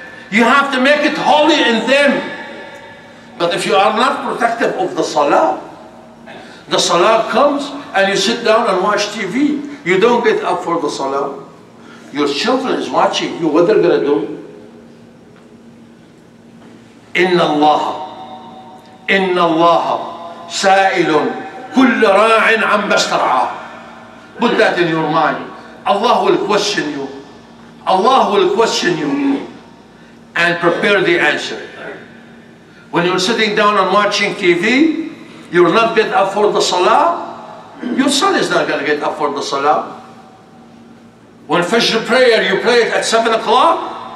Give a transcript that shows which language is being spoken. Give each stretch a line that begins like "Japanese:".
English: You have to make it holy in them. But if you are not protective of the salah comes and you sit down and watch TV. You don't get up for the salah. Your children is watching you. What they're going to do?
Arabic: إن الله سائل كل راع عما استرعاه.
English: Put that in your mind. Allah will question you. Allah will question you and prepare the answer. When you're sitting down and watching TV, you will not get up for the salah. Your son is not going to get up for the salah. When Fajr prayer, you pray it at 7 o'clock.